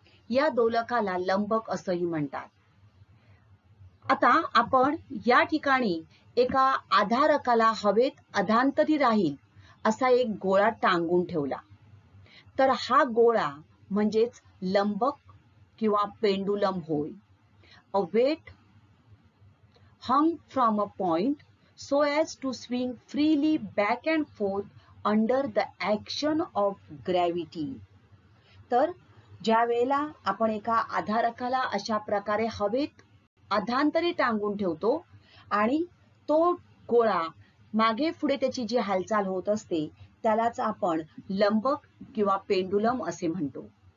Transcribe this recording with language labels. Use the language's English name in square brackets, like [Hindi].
[Marathi] या दोलकाला लंबक असंही म्हणतात. आता आपण या ठिकाणी एका आधारकाला हवेत अधांतरी राहील असा एक गोळा टांगून ठेवला. तर हा गोळा म्हणजेच लंबक किंवा पेंडुलम होय. [English] A weight hung from a point so as to swing freely back and forth under the action of gravity. [Marathi] तर ज्या वेळेला आपण एका आधारकाला अशा प्रकारे हवेत अधांतरी टांगून ठेवतो आणि तो गोळा मागे पुढे त्याची जी हालचाल होत असते त्यालाच आपण लंबक किंवा पेंडुलम असे म्हणतो.